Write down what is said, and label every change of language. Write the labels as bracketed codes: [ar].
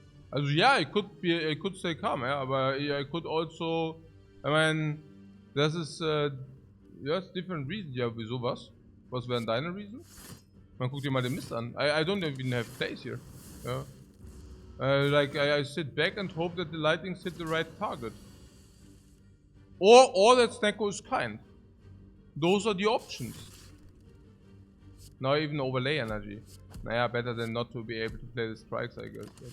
[de] Also ja, [en] I could say calm, ja, [de] aber [en] I could also, I mean, [de] das ist, [en] yes, different reasons. [de] Ja, wieso was? Was wären deine Reasons? Man guckt dir mal den Mist an. [en] I don't even have plays here. Ja. Like, I sit back and hope that the lightnings hit the right target. Or that Snecko is kind. Those are the options. Now even overlay energy. Naja, better than not to be able to play the strikes, I guess.